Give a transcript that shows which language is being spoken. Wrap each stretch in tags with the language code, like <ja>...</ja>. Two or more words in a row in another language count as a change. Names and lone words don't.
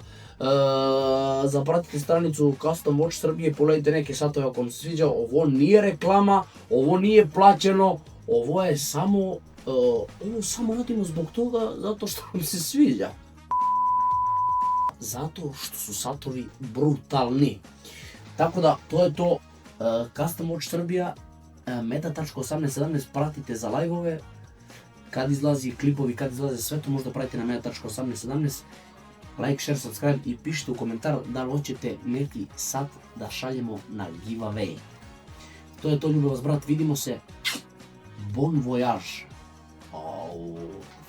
<sr>Zapratite stranicu Custom Watch Srbije, pogledajte neke satove ako vam se sviđa. Ovo nije reklama, ovo nije plaćeno, ovo je samo radimo zbog toga zato što vam se sviđa. Zato što su satovi brutalni. Tako da, to je to. Custom Watch Srbija, meta.1817, pratite za live-ove, kad izlazi klipovi, kad izlaze sve to možda pratite na meta.1817.</sr> <en>Like, share, subscribe</en> <sr>i pišite u komentar da li hoćete neki sat da šaljemo na giveaway. To je to, ljubim vas brat, vidimo se.</sr> <fr>Bon voyage.</fr>